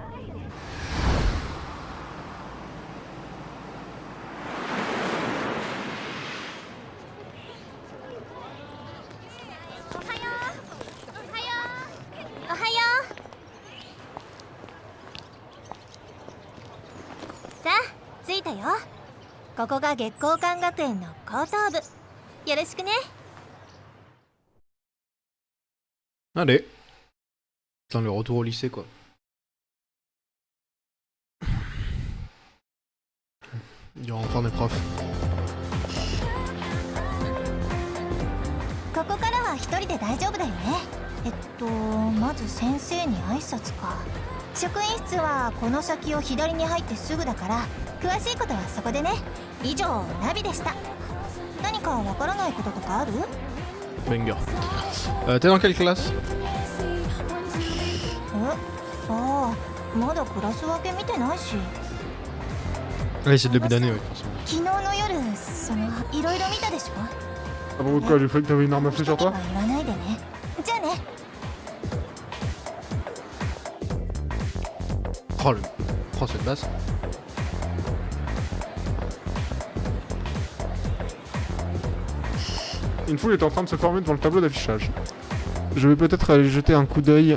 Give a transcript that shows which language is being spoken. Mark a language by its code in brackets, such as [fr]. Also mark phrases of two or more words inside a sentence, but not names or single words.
[ja] おはよう。さあ着いたよ。ここが月光館学園の高等部。よろしくね。 [fr] Allez. Putain, le retour au lycée, quoi. Il y aura encore des profs. [ja] ここからは一人で大丈夫だよね。まず先生に挨拶か。職員室はこの先を左に入ってすぐだから、詳しいことはそこでね。以上、ナビでした。何かわからないこととかある？ [fr] Banger. T'es dans quelle classe? [ja] さあ、まだクラス分け見てないし。 [fr] Ouais, c'est le début d'année, ouais, forcément. [ja] 昨日の夜、いろいろ見たでしょ。 [fr] Ah bon, quoi, j'ai cru que t'avais une arme à feu sur toi? [ja] 言わないでね。じゃあね。 [fr] Oh, oh, cette basse. Une foule est en train de se former devant le tableau d'affichage. Je vais peut-être aller jeter un coup d'œil